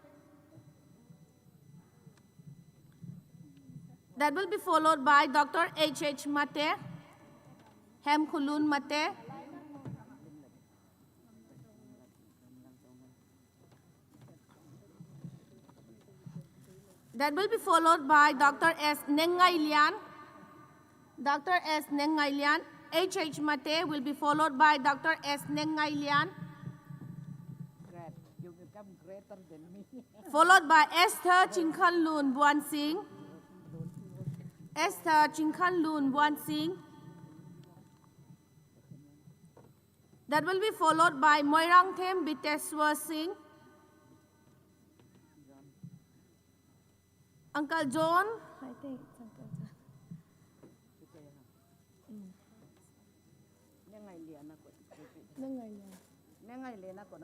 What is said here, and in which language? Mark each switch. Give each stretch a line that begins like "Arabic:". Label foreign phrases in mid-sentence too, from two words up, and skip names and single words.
English: That will be followed by Dr. H.H. Mate, Hem Khulun Mate. That will be followed by Dr. S. Nengai Lian. Dr. S. Nengai Lian. H.H. Mate will be followed by Dr. S. Nengai Lian. Followed by Esther Chinkhan Loon Buan Singh. Esther Chinkhan Loon Buan Singh. That will be followed by Moirang Them Biteswar Singh. Uncle John. I think it's Uncle John.